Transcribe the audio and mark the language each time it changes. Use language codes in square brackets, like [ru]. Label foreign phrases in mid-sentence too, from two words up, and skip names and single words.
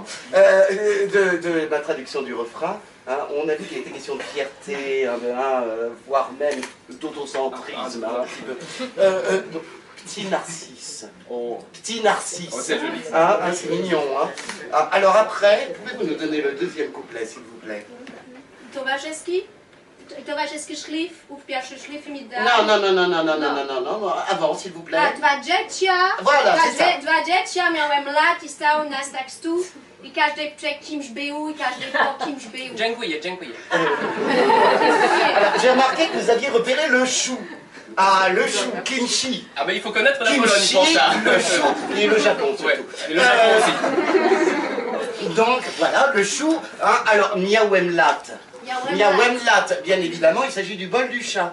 [fr] De ma traduction du refrain. Hein, on a vu qu'il était question de fierté, voire même d'autocentrisme, un petit peu. Donc, petit Narcisse. Oh. Petit Narcisse. Oh, c'est joli. C'est mignon. Hein. Alors après, pouvez-vous nous donner le deuxième couplet, s'il vous plaît? [pl] Towarzyski szlif, ów pierwszy szlif mi da. [fr] Non, avant, s'il vous plaît. Voilà, c'est ça. [pl] Dwa dziecia miałem lat i stało nas tak stu i każdy przed kimś był i każdy po kimś był. Dziękuję, dziękuję. [fr] Alors, j'ai remarqué que vous aviez repéré le chou. Ah, le chou, kimchi. Ah mais il faut connaître la Pologne pour ça. Le chou et le Japon surtout. Ouais, et le Japon aussi. Donc, voilà, le chou. Hein, alors, miauemlat. Miauemlat, bien évidemment, il s'agit du bol du chat.